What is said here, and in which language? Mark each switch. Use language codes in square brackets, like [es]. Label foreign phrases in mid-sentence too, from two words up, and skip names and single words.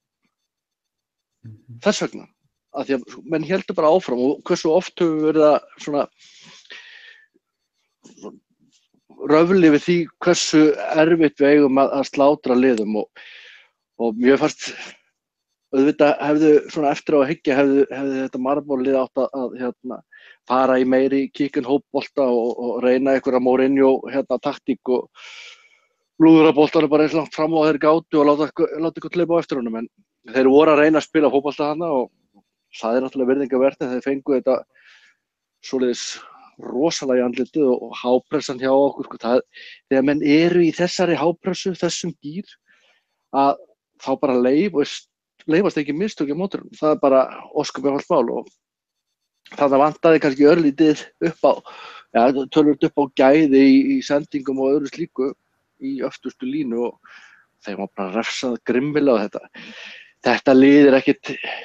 [is] Þess vegna, að því að menn héldu bara áfram og hversu oft höfum við verið að svona röfli við því hversu erfitt við eigum að slátra liðum og mér fannst auðvitað hefðu svona eftir á að hyggja hefðu þetta Maribor-lið átt að fara í meiri kick-and-hope-bolta og reyna einhverja Mourinho taktík og lúðra boltanum bara eins langt fram á þeir gátu og láta eitthvað hlaupa á eftir honum en þeir voru að reyna að spila fótbolta þarna og það er náttúrulega virðingarvert en þeir fengu þetta svoleiðis rosalega í andlitið og hápressan hjá okkur, sko, þegar menn eru í þessari hápressu, þessum gír að þá bara leifast ekki mistök í mótorum, það er bara ósköp mál og þannig vantaði kannski örlítið upp á, tölvöld upp á gæði í sendingum og öðru slíku í öftustu línu og þeim var bara refsað grimmilega á þetta lið er ekkert